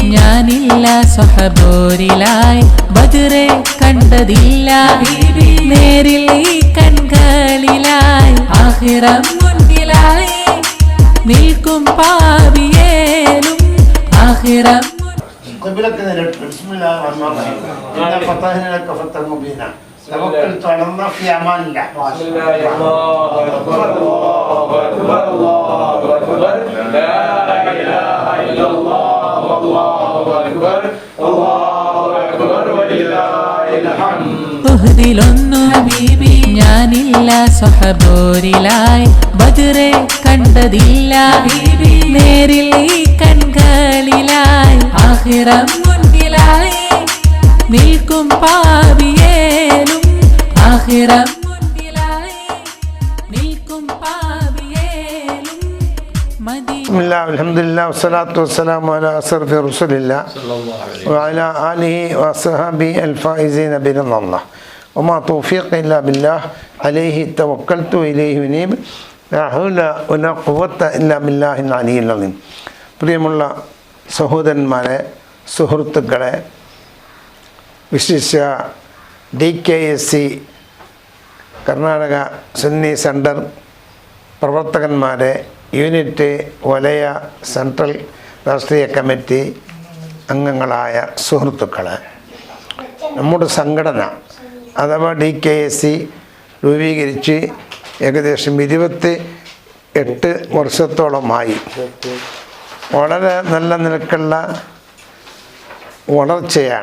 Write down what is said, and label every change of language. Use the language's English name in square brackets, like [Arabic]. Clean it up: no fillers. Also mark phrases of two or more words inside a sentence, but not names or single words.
[Malayalam] ഞാനില്ല സ്വഹബോരിലായി ബദറെ കണ്ടതില്ല നേരിൽ ഈ കൺകളിലായി ആഖിറം മുൻപിലായി നിൽക്കും പാപിയേലും ആഖിറം [Arabic] قبلك بسم الله الرحمن الرحيم إنا فتحنا لك فتحا مبينا توكلت على الله في أمان الله بسم الله الله أكبر الله أكبر الله أكبر لا إله إلا الله والله أكبر الله أكبر ولله الحمد [Malayalam] ഉഹദിലൊന്നു ഹബീബി ഞാനില്ല സ്വഹബോരിലായി ബദറെ കണ്ടതില്ല നേരിൽ ഈ കൺകളിലായി ആഖിറം മുൻപിലായി നിൽക്കും പാപിയേലും ആഖിറം മുൻപിലായി നിൽക്കും പാപിയേലും [Arabic] بسم الله والحمد لله والصلاة والسلام على أشرف رسول الله وعلى آله وصحبه الفائزين برضا الله وما توفيق إلا بالله عليه توكلت وإليه أنيب لا حول ولا قوة إلا بالله العلي العظيم [Malayalam] പ്രിയമുള്ള സഹോദരന്മാരെ സുഹൃത്തുക്കളെ വിശിഷ്യ DKSC കർണാടക സുന്നി സെൻറ്റർ പ്രവർത്തകന്മാരെ യൂണിറ്റ് വലയ സെൻട്രൽ രാഷ്ട്രീയ കമ്മിറ്റി അംഗങ്ങളായ സുഹൃത്തുക്കളെ നമ്മുടെ സംഘടന അഥവാ DKSC രൂപീകരിച്ച് ഏകദേശം 28 വർഷത്തോളമായി വളരെ നല്ല നിലക്കുള്ള വളർച്ചയാണ്.